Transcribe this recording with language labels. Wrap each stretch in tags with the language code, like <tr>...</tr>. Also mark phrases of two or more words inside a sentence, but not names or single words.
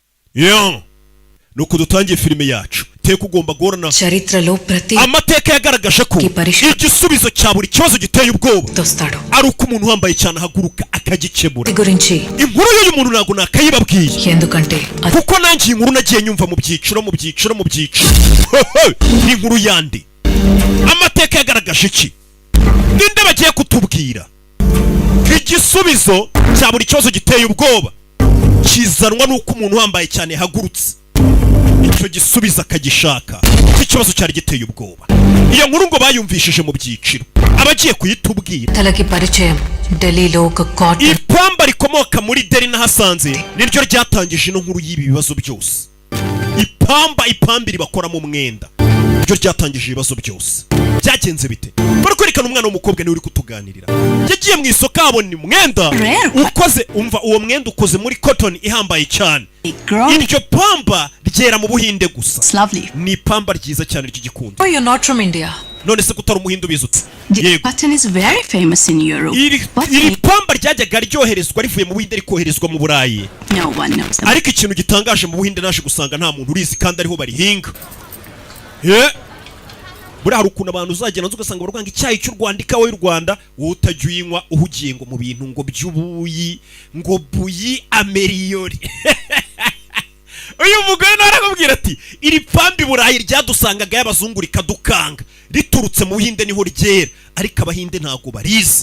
<rw>yo nuko dutangiye filime yacu teka ugomba guhorana</rw> <te>చరిత్రలో ప్రతి</te> <rw>amateka yagaragaje ko igisubizo cya buri kibazo giteye ubwoba ari uko umuntu wambaye cyane ahaguruka akagikemura</rw> <te>గురించి</te> <rw>inkuru y'uyu muntu ntabwo nakayibabwiye</rw> <te>ఎందుకంటే</te> <rw>kuko nanjye iyi nkuru nagiye nyumva mu byiciro ni inkuru yandi amateka yagaragaje iki ninde bagiye kutubwira igisubizo cya buri kibazo giteye ubwoba kizanwa nuko umuntu wambaye cyane hagurutse icyo gisubizo akagishaka ikibazo cyari giteye ubwoba iyo nkuru ngo bayumvishije mu byiciro abagiye kuyitubwira</rw> <te>తలకి పరిచయం ఢిల్లీలో ఒక కాటన్</te> <rw>ipamba rikomoka muri Delhi nahasanze niryo ryatangije ino nkuru y'ibi bibazo byose ipambiri bakoramo umwenda niryo ryatangije ibibazo byose byagenze bite bari kwerekana umwana w'umukobwa niwe uri kutuganirira yagiye mu isoko abona umwenda ukoze umva uwo mwenda ukoze muri cotton ihambaye cyane iryo pamba ryera mu Buhinde gusa ni ipamba ryiza cyane ry'igikundo.</rw> <en>Oh, you're not from India.</en> <rw>none se kutari umuhindu bizutse</rw> <en>The cotton is very famous in Europe.</en> <rw>iri pamba ryajyaga ryoherezwa rivuye mu Buhinde rikoherezwa mu Burayi.</rw> <en>No one knows.</en> <rw>ariko ikintu gitangaje mu Buhinde naje gusanga nta muntu urizi kandi ariho barihinga. buri hari ukuntu abantu uzagenda ugasanga barwanga icyayi cy'u Rwanda ikawa y'u Rwanda wowe utajya uyinywa uhugiye ngo mu bintu ngo by'ubuyi ngo buyi ameliyori. uyu mugore narakubwira ati iri pambi Burayi ryadusangaga y'abazungu rikadukanga riturutse mu Buhinde niho ryera ariko abahinde ntago barize.</rw>